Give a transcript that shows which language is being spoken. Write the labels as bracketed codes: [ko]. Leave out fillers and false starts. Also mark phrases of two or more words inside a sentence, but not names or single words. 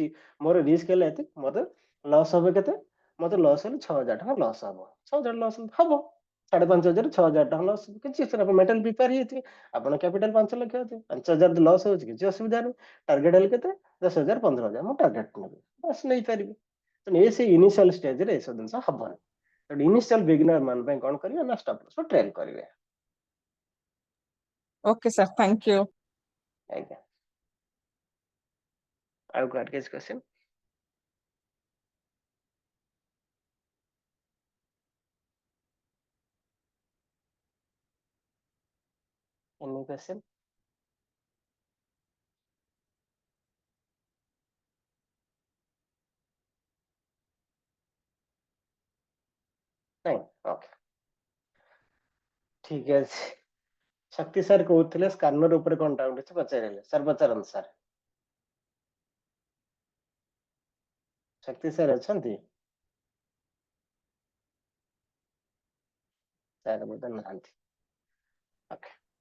[or] ମୋର ରିସ୍କ ହେଲା ଏତେ ମତେ ଲସ୍ ହବ କେତେ ମତେ ଲସ୍ ହେଲେ 6000 ଟଙ୍କା ଲସ୍ ହବ 6000 ଲସ୍ ହବ 5500 6000 ଟଙ୍କା ଲସ୍ କିଛି ଆପଣ [en] mental prepare [or] ହେଇଥିବେ ଆପଣ କ୍ୟାପିଟାଲ 5 ଲକ୍ଷ ଅଛି 5000 ଲସ୍ ହଉଛି କିଛି ଅସୁବିଧା ନାହିଁ ଟାର୍ଗେଟ ହେଲେ କେତେ 10000 15000 ମୁଁ ଟାର୍ଗେଟ ନେବି ବାସ୍ ନେଇପାରିବି ତେଣୁ ଏ ସେ [en] initial stageରେ [or] ଏସବୁ ଜିନିଷ ହବନି ତେଣୁ [en] initial beginner [or] ମାନ ପାଇଁ କଣ କରିବେ ନା [en] stop loss trail [or] କରିବେ [en] Okay, sir. Thank you. [or] ଆଜ୍ଞା ଆଉ କାହାର କିଛି କ୍ୱେଶ୍ଚନ [en] Any question? [or] ନାଇଁ ଓକେ ଠିକ ଅଛି ଶକ୍ତି ସାର୍ କହୁଥିଲେ ସ୍କାନର ଉପରେ କଣ ଡାଉଟ୍ ଅଛି ପଚାରିଲେ ସାର୍ ପଚାରନ୍ତୁ ସାର୍ ଶକ୍ତି ସାର୍ ଅଛନ୍ତି ସାର୍ ବୋଧେ ନାହାନ୍ତି ଓକେ